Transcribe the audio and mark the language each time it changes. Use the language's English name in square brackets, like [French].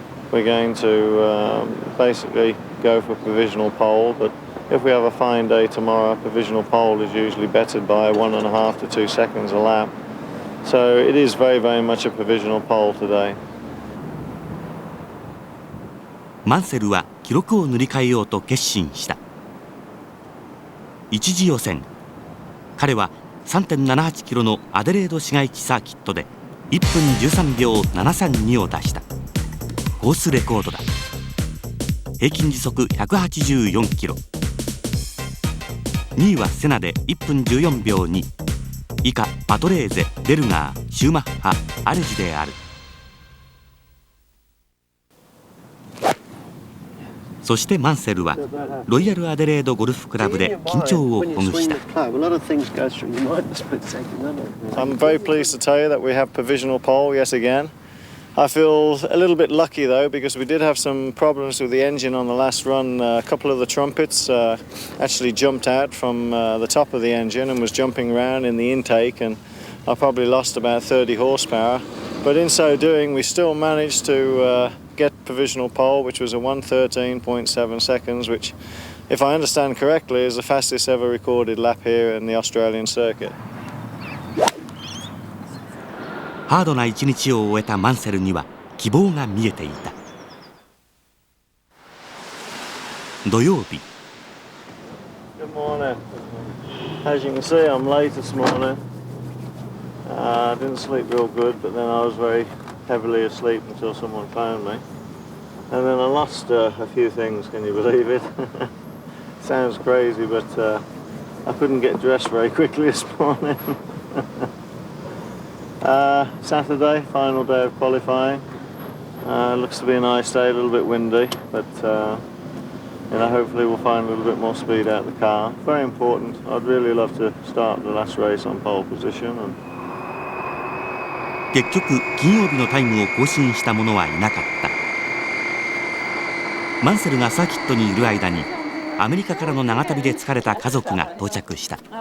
[English] We're going to basically go for provisional pole, but if we have a fine day tomorrow, provisional pole is usually bettered by 1.5 to 2 seconds a lap. So it is very, very much a provisional pole today. [Japanese] マンセルは記録を塗り替えようと決心した。一次予選、彼は 3.78 キロのアデレード市街地サーキットで1分13秒732を出した。コースレコードだ。平均時速184キロ。 2位はセナで1分14秒2。以下パトレーゼ、ベルガー、シューマッハ、アレジである。そしてマンセルはロイヤルアデレードゴルフクラブで緊張をほぐした。 [English] I'm very pleased to tell you that we have provisional pole yet again. I feel a little bit lucky though, because we did have some problems with the engine on the last run. A couple of the trumpets actually jumped out from the top of the engine and was jumping around in the intake, and I probably lost about 30 horsepower. But in so doing, we still managed to get provisional pole, which was a 1:13.7 seconds, which, if I understand correctly, is the fastest ever recorded lap here in the Australian circuit. [Japanese] ハードな一日を終えたマンセルには希望が見えていた。土曜日。 [English] Good morning. As you can see, I'm late this morning. I didn't sleep real good, but then I was very heavily asleep until someone phoned me. And then I lost a few things, can you believe it? Sounds crazy, but I couldn't get dressed very quickly this morning. Saturday, final day of qualifying. Looks to be a nice day, a little bit windy, but hopefully we'll find a little bit more speed out of the car. Very important. I'd really love to start the last race on pole position. [Japanese] 結局金曜日のタイムを更新した者はいなかった。マンセルがサーキットにいる間にアメリカからの長旅で疲れた家族が到着した。